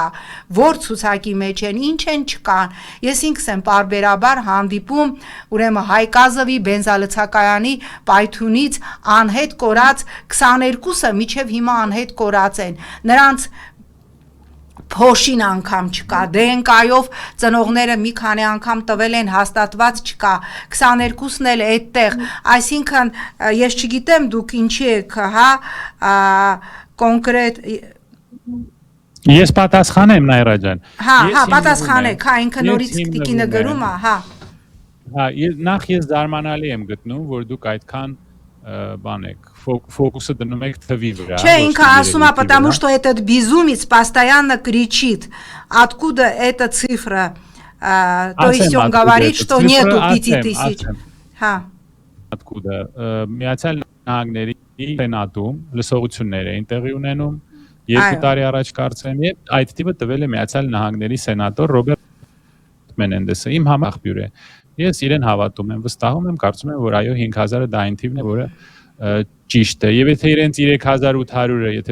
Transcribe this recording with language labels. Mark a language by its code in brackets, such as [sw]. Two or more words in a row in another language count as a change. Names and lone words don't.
[hy] որ ցուցակի մեջ են, ինչ են չկան։ Ես ինքս եմ պարբերաբար հանդիպում, ուրեմն Հայկազովի բենզալցակայանի պայթունից անհետ կորած 22-ը միջև հիմա անհետ կորած են։ Նրանց փոշին անգամ չկա, DNK-ով ծնողները մի քանի անգամ տվել են, հաստատված չկա, 22-ն էլ այդտեղ, այսինքն ես չգիտեմ դուք ինչի եք, կոնկրետ Ես պատասխանեմ Նայրա ջան։ Պատասխանեք, ինքը նորից տիկինը գրում է, Նախ ես զարմանալի եմ գտնում, որ դուք այդքան բան եք, фокусы դնում եք թվի վրա։ Չէ, ինքը ասում է, [ru] потому что этот безумец постоянно кричит, откуда эта цифра, то есть он говорит, что нету 5,000. Откуда? [hy] Միացյալ Նահանգների Սենատում լսողություններ էին տեղի ունենում, 2 տարի առաջ կարծեմ, եւ այդ տիպը տվել է Միացյալ Նահանգների սենատոր Ռոբերտ Մենենդեսը, իմ համախբյուր է։ Ես իրեն հավատում եմ, վստահում եմ, կարծում եմ, որ այո 5,000-ը դա այն թիվն է, որը ճիշտ է, եւ եթե իրենց 3800-ը, եթե